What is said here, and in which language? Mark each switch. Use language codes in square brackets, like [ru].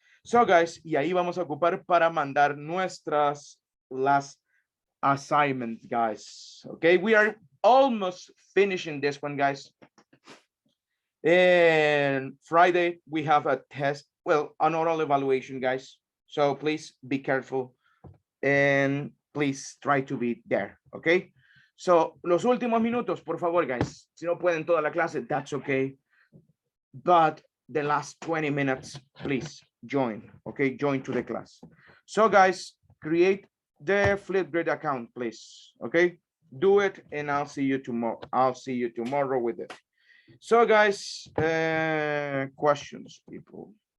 [es] So guys, y ahí vamos a ocupar para mandar las assignments, guys. [en] Okay, we are almost finishing this one, guys. And Friday, we have a test, well, an oral evaluation, guys. So please be careful and please try to be there, okay? [es] So, los últimos minutos, por favor, guys. Si no pueden toda la clase, [en] that's okay. But the last 20 minutes, please join, okay? Join to the class. So, guys, create the Flipgrid account, please, okay? Do it, and I'll see you tomorrow. I'll see you tomorrow with it. So, guys, questions, people.